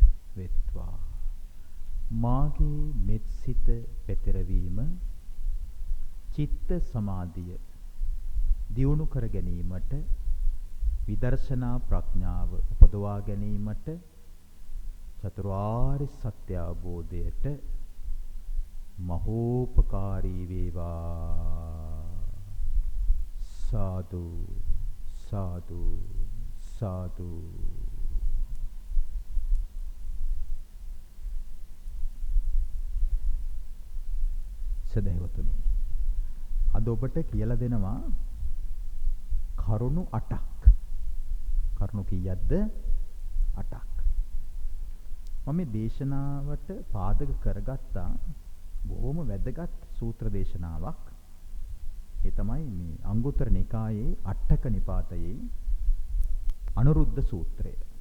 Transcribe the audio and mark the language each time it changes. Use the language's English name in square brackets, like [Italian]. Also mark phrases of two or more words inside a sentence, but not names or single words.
[Sinhala] වෙත්වා මාගේ මෙත් සිත පෙතරවීම චිත්ත සමාධිය දියුණු කර ගැනීමට විදර්ශනා ප්‍රඥාව උපදවා ගැනීමට චතුරාර්ය සත්‍ය අවබෝධයට මහෝපකාරී වේවා සාධු සාධු සාධු සදහවතුනි අද ඔබට කියලා දෙනවා කරුණු 8ක් කරුණු කීයක්ද 8ක් මම මේ දේශනාවට පාදක කරගත්තා බොහොම වැදගත් සූත්‍ර දේශනාවක් ඒ තමයි මේ අංගුත්තර නිකායේ අට්ඨක නිපාතයේ අනුරුද්ධ සූත්‍රය.